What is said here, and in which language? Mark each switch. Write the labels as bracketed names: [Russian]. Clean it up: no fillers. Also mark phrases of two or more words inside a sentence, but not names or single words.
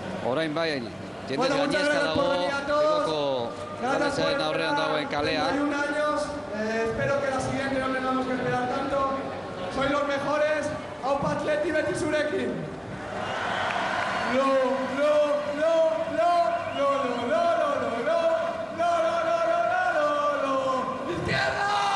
[Basque] orain bai, jende gainezka dago, Bilboko udaletxearen aurrean dagoen kalea. [Spanish] 31 años, espero que la siguiente no tengamos que esperar tanto. Sois los mejores, [Basque] Aupa Atleti beti zurekin. [Spanish] ¡Izquierda!